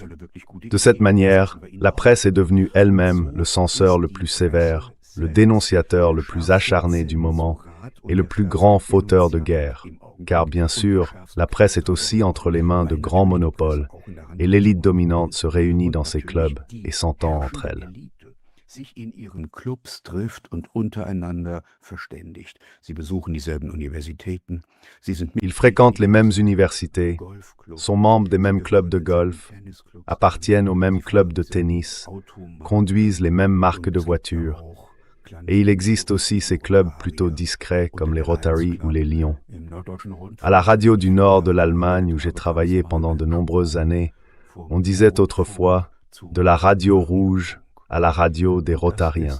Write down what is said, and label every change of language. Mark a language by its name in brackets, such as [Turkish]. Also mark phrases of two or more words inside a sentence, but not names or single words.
[French] De cette manière, la presse est devenue elle-même le censeur le plus sévère, le dénonciateur le plus acharné du moment et le plus grand fauteur de guerre. Car bien sûr, la presse est aussi entre les mains de grands monopoles et l'élite dominante se réunit dans ses clubs et s'entend entre elles. [German] Sich in ihren Clubs trifft und untereinander verständigt. Sie besuchen dieselben Universitäten. Sie sind [French] Ils fréquentent les mêmes universités, sont membres des mêmes clubs de golf, appartiennent aux mêmes clubs de tennis, conduisent les mêmes marques de voitures. Et il existe aussi ces clubs plutôt discrets comme les Rotary ou les Lions. À la radio du nord de l'Allemagne où j'ai travaillé pendant de nombreuses années, on disait autrefois de la radio rouge à la radio des Rotariens.